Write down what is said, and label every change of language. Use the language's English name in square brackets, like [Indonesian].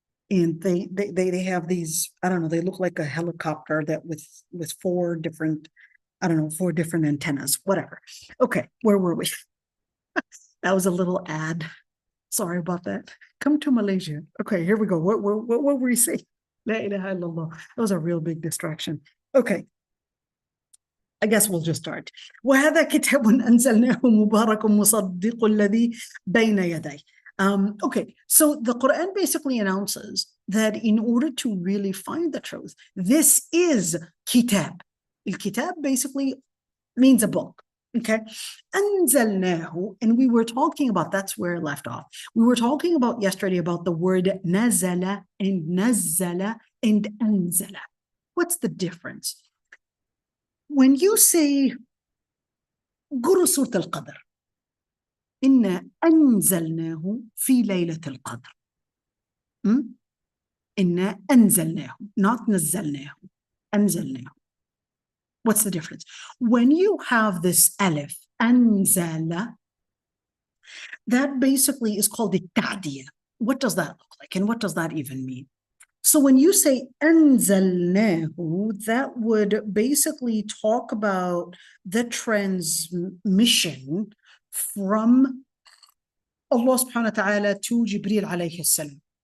[English] And they have these, I don't know, they look like a helicopter that with four different antennas, whatever. Okay, where were we? That was a little ad. Sorry about that. Come to Malaysia. Okay, here we go. What were we saying? La ilaha illallah. That was a real big distraction. Okay. I guess we'll just start. [Arabic] وهذا كتاب أنزلناه مبارك مصدق الذي بين يديه. [English] Okay, so the Quran basically announces that in order to really find the truth, this is kitab. Al-kitab basically means a book. Okay, أنزلناه, and we were talking about, that's where it left off. We were talking about yesterday about the word nazala and nazzala and anzala. What's the difference? When you say [Arabic] قرأ سورة القدر, إنا أنزلناه في ليلة القدر. إنا أنزلناه, not نزلناه, أنزلناه. [English] What's the difference? When you have this alif, أنزل, that basically is called the ta'diyah. What does that look like? And what does that even mean? So when you say أنزلناه, that would basically talk about the transmission from Allah subhanahu wa ta'ala to Jibreel alayhi salam.